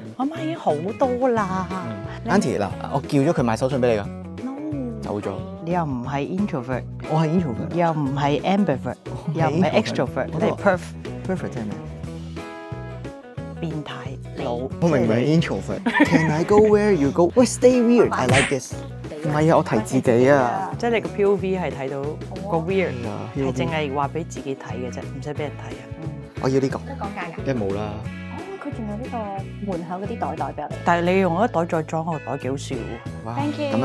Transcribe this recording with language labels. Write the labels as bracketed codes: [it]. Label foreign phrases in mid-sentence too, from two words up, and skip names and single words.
[yue] 我媽已經好多啦。 Auntie 嗱，我叫咗佢買手信俾你㗎。 [en] No。 [yue] 走咗。你又唔係 introvert，我係 introvert。又唔係 ambivert，又唔係 extrovert，你係 perfect 即係咩？變態佬。我明明係 introvert。 [en] Can I go where you go? Well, stay weird. I like this。 [yue] 唔係啊，我提自己啊。即係你個 POV 係睇到個 weird，係 POV 淨係話俾自己睇嘅啫，唔使俾人睇啊。我要呢個。都講價㗎。一冇啦。佢仲有呢個門口嗰啲袋俾我哋。但係你用一袋再裝個袋幾好笑喎。哇 [en] Thank you